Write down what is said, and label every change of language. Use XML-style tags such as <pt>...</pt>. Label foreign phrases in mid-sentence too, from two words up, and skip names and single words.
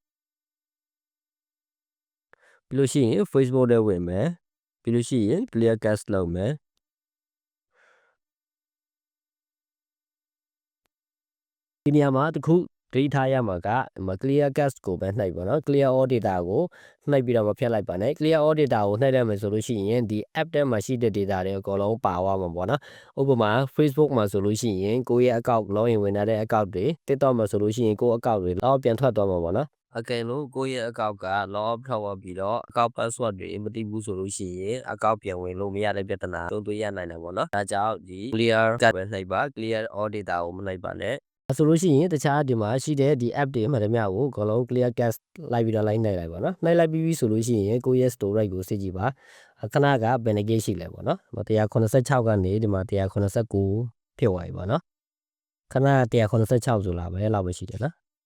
<my>ပြီးလို့ရှိရင် Facebook တွေဝင်မယ်ပြီးလို့ရှိရင်</my> <en>clear cache</en> <my>လုပ်မယ်ဒီနေရာမှာတစ်ခုဒိထားရမှာက</my> <en>clear cache</en> <my>ကိုပဲနှိပ်ပါနော်</my> <en>clear all data</en> <my>ကိုနှိပ်ပြီးတော့မဖြတ်လိုက်ပါနဲ့</my> <en>clear all data</en> <my>ကိုနှိပ်လိုက်မယ်ဆိုလို့ရှိရင် ဒီ app ထဲမှာရှိတဲ့ data တွေအကုန်လုံးပါသွားမှာပေါ့နော်ဥပမာ Facebook မှာဆိုလို့ရှိရင်ကိုယ့်ရဲ့</my> <en>account login</en> <my>ဝင်ထားတဲ့ account တွေ TikTok မှာဆိုလို့ရှိရင်ကိုယ့် account တွေတော့ ပြန်ထွက်သွားမှာပေါ့နော်အကယ်လို့ကိုယ့်ရဲ့ account က</my> <en>log out</en> <my>ထွက်သွားပြီးတော့</my> <en>account password</en> <my>တွေမသိဘူးဆိုလို့ရှိရင် account ပြန်ဝင်လို့မရတဲ့ပြဿနာကြုံတွေ့ရနိုင်တယ်ပေါ့နော်ဒါကြောင့်ဒီ</my> <en>clear cache</en> <my>ပဲနှိပ်ပါ</my> <en>clear all data</en> <my>ကိုမနှိပ်ပါနဲ့ဆိုလို့ရှိရင်တခြားဒီမှာရှိတဲ့ဒီ app တွေမှန်သမျှကိုအကုန်လုံး</my> <en>clear cache</en> <my>လိုက်ပြီးတော့လိုက်နှိပ်လိုက်ပါနော်နှိပ်လိုက်ပြီးဆိုလို့ရှိရင်ကိုယ့်ရဲ့ storage ကိုစစ်ကြည့်ပါခဏကဘယ်နှ GB ရှိလဲပေါ့နော်186ကနေဒီမှာ189ဖြစ်သွားပြီပေါ့နော်ခဏ186ဆိုလားပဲလောက်ပဲရှိတယ်နော်</my>